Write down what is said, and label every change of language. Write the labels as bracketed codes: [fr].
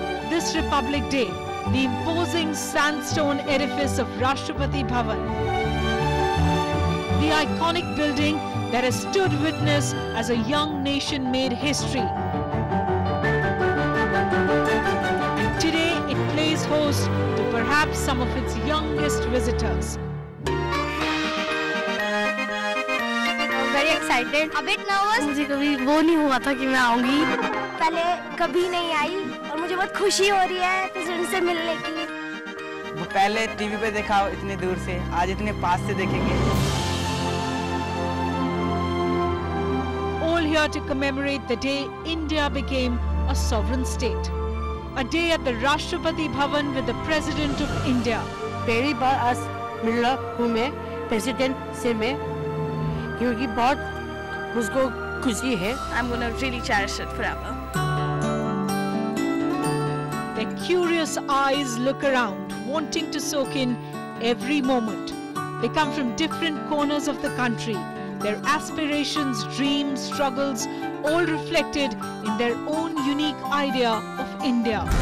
[en] This Republic Day, the imposing sandstone edifice of Rashtrapati Bhavan, the iconic building that has stood witness as a young nation made history. And today it plays host to perhaps some of its youngest visitors. Very excited, a bit nervous. [hi] मुझे कभी वो नहीं हुआ था कि मैं आऊंगी. पहले कभी नहीं आई और मुझे बहुत खुशी हो रही है प्रेसिडेंट से मिलने की. वो पहले टीवी पे देखा इतने दूर से, आज इतने पास से देखेंगे. [en] All here to commemorate the day India became a sovereign state. A day at the Rashtrapati Bhavan with the President of India. [hi] पहली बार आज मिला हूँ मैं प्रेसिडेंट से मैं, क्योंकि बहुत मुझको खुशी है. [en] I'm gonna really cherish it forever. Their curious eyes look around, wanting to soak in every moment. They come from different corners of the country. Their aspirations, dreams, struggles, all reflected in their own unique idea of India.